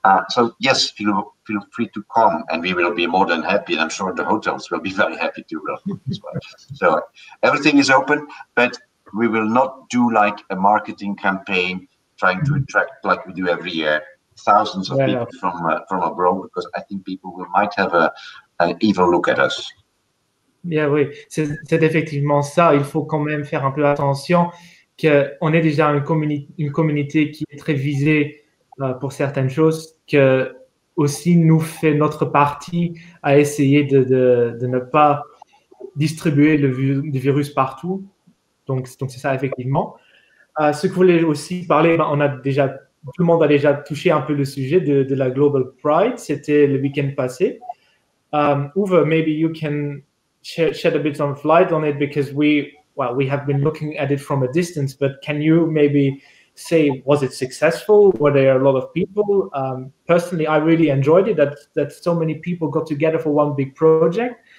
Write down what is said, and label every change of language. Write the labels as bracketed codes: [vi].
[en] So yes, feel free to come, and we will be more than happy, and I'm sure the hotels will be very happy to welcome as well. So everything is open, but we will not do like a marketing campaign trying to attract, like we do every year, thousands of people from abroad, because I think people might have an evil look at us. [fr] Yeah, oui, c'est effectivement ça. Il faut quand même faire un peu attention qu'on est déjà une communauté qui est très visée pour certaines choses, que aussi nous fait notre partie à essayer de ne pas distribuer le virus partout. Donc c'est ça effectivement. Ce que je voulais aussi parler, tout le monde a déjà touché un peu le sujet de la Global Pride. C'était le week-end passé. [en] Uwe, maybe you can shed a bit of light on it, because we have been looking at it from a distance, but can you maybe say, was it successful? Were there a lot of people? Personally, I really enjoyed it, that so many people got together for one big project.